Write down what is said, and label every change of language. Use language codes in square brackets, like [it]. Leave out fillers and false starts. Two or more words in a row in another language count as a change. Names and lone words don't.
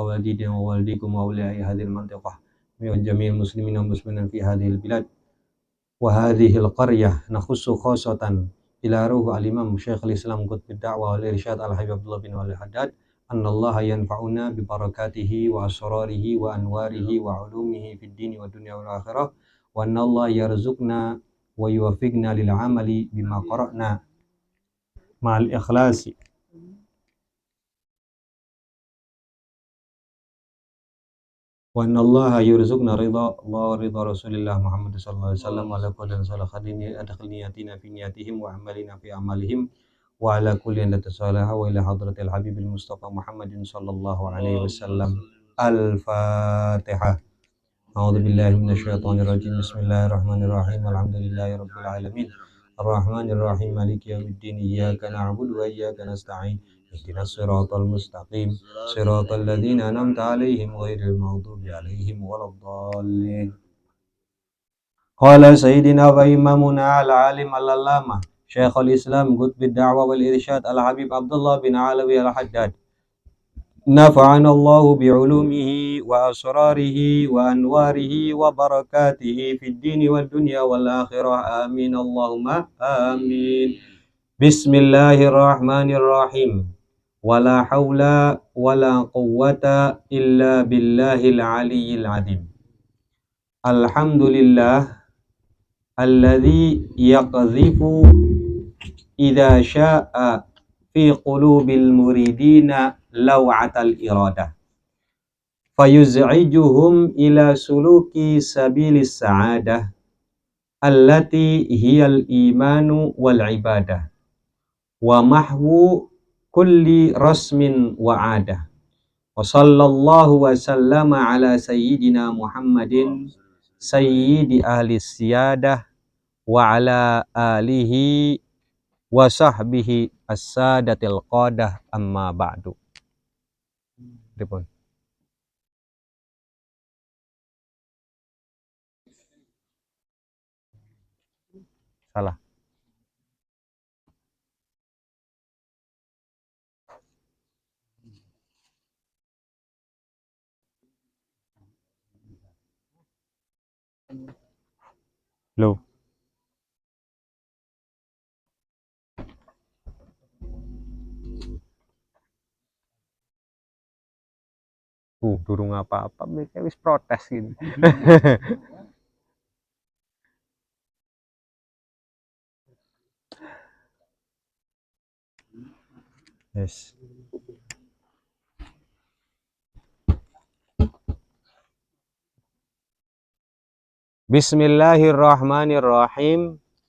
[ar] والدينا ووالديكم وأولياء هذه المنطقة وجميع المسلمين والمسلمين في هذه البلاد وهذه القرية نخص خاصة إلى روح الإمام شيخ الإسلام قطب الدعوة والإرشاد الحبيب عبد الله بن والي حداد أن الله ينفعنا ببركاته وأسراره وأنواره وعلومه في الدين والدنيا والآخرة وأن الله يرزقنا ويوفقنا للعمل بما قرأنا مع الإخلاص وأن الله يرزقنا رضا الله ورضا رسول الله محمد صلى الله عليه وسلم على كل صلاح الدين أدخل نياتنا في نياتهم وأعمالنا في أعمالهم وعلى كل أن تصالح وإلى حضرة الحبيب المصطفى محمد صلى الله عليه وسلم. Al-Fatihah. أعوذ بالله من الشيطان الرجيم. بسم الله الرحمن الرحيم. الحمد لله رب العالمين. الرحمن الرحيم. مالك يوم الدين. إياك نعبد وإياك نستعين. اهدنا الصراط المستقيم. صراط الذين أنعمت عليهم غير المغضوب عليهم ولا الضالين. قال سيدنا وإمامنا العالم العلامة شيخ الإسلام قطب الدعوة والإرشاد الحبيب عبد الله بن علوي الحداد نفعنا الله بعلومه وأسراره وأنواره وبركاته في الدين والدنيا والآخرة آمين اللهم آمين. Bismillahirrahmanirrahim. ولا حول ولا قوة إلا بالله العلي العظيم. الحمد لله الذي يقذف إذا شاء في قلوب المريدين لوعة الإرادة فيزعجهم إلى سلوك سبيل السعادة التي هي الإيمان والعبادة ومحو كل رسم وعادة وصلى الله وسلم على سيدنا محمد سيد أهل السيادة وعلى آله وصحبه السادة القادة أما بعد. [jv] Dipun. Salah. Loh. Durung apa-apa, mereka wis protes gini. Yes. [ar] Bismillahirrahmanirrahim.